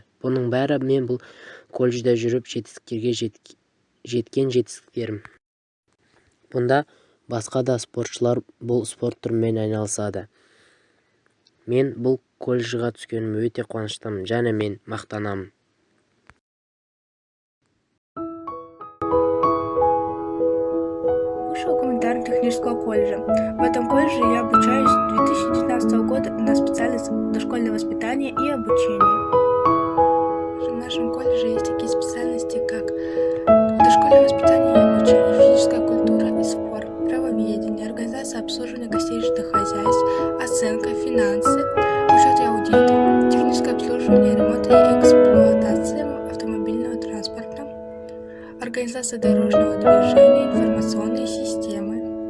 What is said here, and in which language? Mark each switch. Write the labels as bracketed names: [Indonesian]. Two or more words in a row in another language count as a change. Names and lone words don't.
[Kazakh] Бұның бәрі мен бұл колледжде жүріп жетістіктерге жеткен жетістіктерім. Бұнда басқа да спортшылар бұл спорт түрімен айналысады. Мен бұл колледжға түскеніме өте қуаныштымын және мен мақтанамын. [Russian] Высшего гуманитарно-технического колледжа. В этом колледже я обучаюсь с 2019 года на специальность дошкольное воспитание и обучение. В нашем колледже есть такие специальности, как дошкольное воспитание и обучение, физическая культура и спорт, правоведение, организация обслуживания гостей жилых хозяйств, оценка, финансы, учет и аудит, техническое обслуживание, ремонт и эксплуатация автомобильного транспорта, организация дорожного движения, информационные системы.